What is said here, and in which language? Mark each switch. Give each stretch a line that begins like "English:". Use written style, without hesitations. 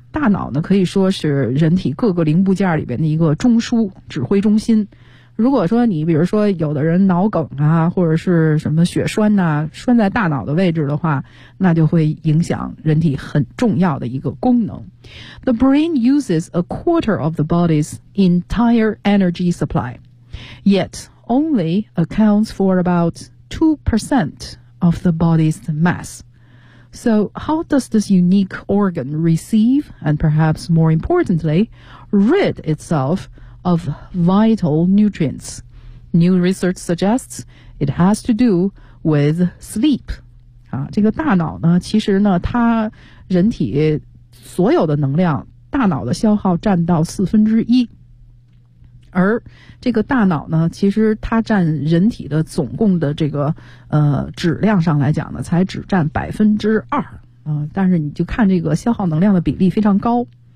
Chinese: 大脑呢可以说是人体各个零部件里边的一个中枢指挥中心。如果说你比如说有的人脑梗啊或者是什么血栓呐、栓在大脑的位置的话，那就会影响人体很重要的一个功能。
English: The brain uses a quarter of the body's entire energy supply, yet only accounts for about 2% of the body's mass. So, how does this unique organ receive, and perhaps more importantly, rid itself of vital nutrients? New research suggests it has to do with sleep.
Chinese: 啊，这个大脑呢，其实呢，它人体所有的能量，大脑的消耗占到1/4。而这个大脑呢其实它占人体的总共的这个质量上来讲呢才只占2%、但是你就看这个消耗能量的比例非常高。